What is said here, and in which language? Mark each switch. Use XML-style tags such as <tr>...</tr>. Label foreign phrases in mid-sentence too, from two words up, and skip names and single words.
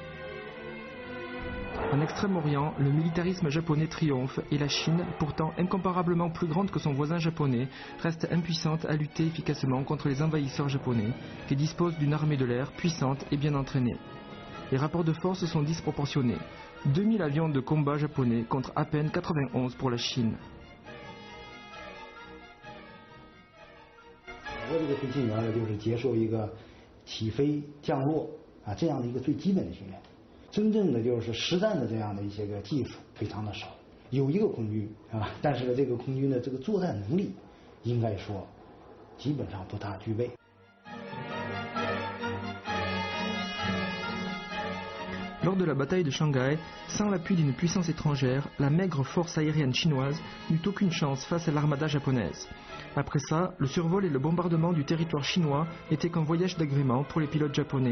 <fr>En Extrême-Orient, le militarisme japonais triomphe et la Chine, pourtant incomparablement plus grande que son voisin japonais, reste impuissante à lutter efficacement contre les envahisseurs japonais, qui disposent d'une armée de l'air puissante et bien entraînée. Les rapports de force sont disproportionnés. 2000 avions de combat japonais contre à peine 91 pour la Chine.</fr> <zh>我这个飞行员呢，就是接受一个起飞、降落这样的一个最基本的训练。真正的就是实战的这样的一些个技术非常的少，有一个空军但是呢，这个空军的这个作战能力，应该说基本上不大具备。</zh> <fr>Lors de la bataille de Shanghai, sans l'appui d'une puissance étrangère, la maigre force aérienne chinoise n'eut aucune chance face à l'armada japonaise. Après ça, le survol et le bombardement du territoire chinois n'étaient qu'un voyage d'agrément pour les pilotes japonais.</fr>